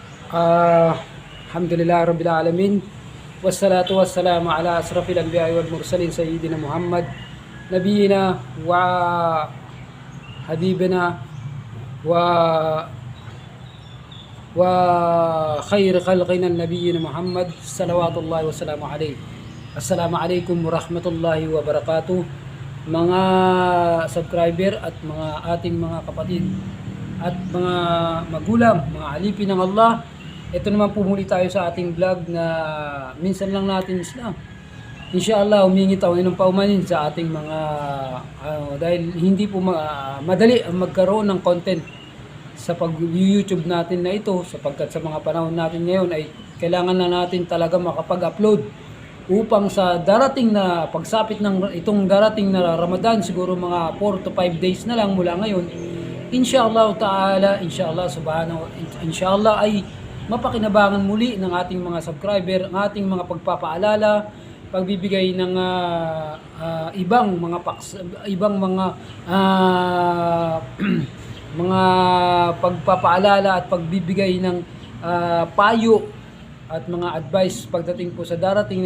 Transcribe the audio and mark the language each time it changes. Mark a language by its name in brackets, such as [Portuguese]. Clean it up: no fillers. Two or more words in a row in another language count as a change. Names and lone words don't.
[Arabic] آه، الحمد لله رب العالمين والصلاة والسلام على أشرف الأنبياء والمرسلين سيدنا محمد نبينا وحبيبنا و وخير خلقنا نبينا محمد صلوات الله والسلام عليه. السلام عليكم ورحمة الله وبركاته. [Filipino] Mga subscriber at mga ating mga kapatid at mga magulang, mga alipin ng Allah, ito naman po muli tayo sa ating vlog na minsan lang natin Islam. Inshallah, humingi tayo ng paumanin sa ating mga dahil hindi po madali ang magkaroon ng content sa pag-YouTube natin na ito, sapagkat sa mga panahon natin ngayon ay kailangan na natin talaga makapag-upload upang sa darating na pagsapit ng itong darating na Ramadan, siguro mga 4 to 5 days na lang mula ngayon, [Arabic] إن شاء الله تعالى, [Filipino] inshallah ay mapakinabangan muli ng ating mga subscriber ang ating mga pagpapaalala, pagbibigay ng ibang mga mga pagpapaalala at pagbibigay ng payo at mga advice pagdating po sa darating